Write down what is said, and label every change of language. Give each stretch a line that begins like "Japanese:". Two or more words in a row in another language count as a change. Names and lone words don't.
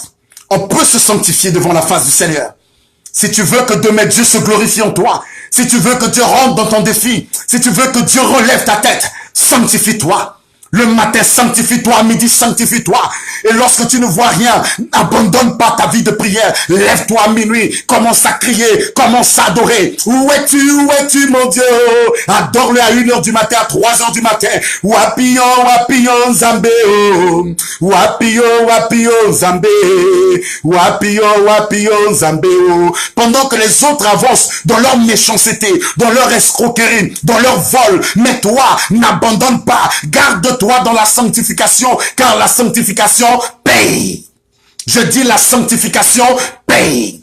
French: On peut se sanctifier devant la face du Seigneur. Si tu veux que demain Dieu se glorifie en toi, si tu veux que Dieu rentre dans ton défi, si tu veux que Dieu relève ta tête, sanctifie-toi. Le matin, sanctifie-toi. À midi, sanctifie-toi. Et lorsque tu ne vois rien, n'abandonne pas ta vie de prière. Lève-toi à minuit. Commence à crier. Commence à adorer. Où es-tu, mon Dieu? Adore-le à 1h du matin, à 3h du matin.
Lingala: Wapio, wapio, zambé. Wapio, wapio, zambé. Wapio, wapio, zambé.
French: Pendant que les autres avancent dans leur méchanceté, dans leur escroquerie, dans leur vol, mais toi, n'abandonne pas. Garde-toi dans la sanctification, car la sanctification paye. Je dis la sanctification paye.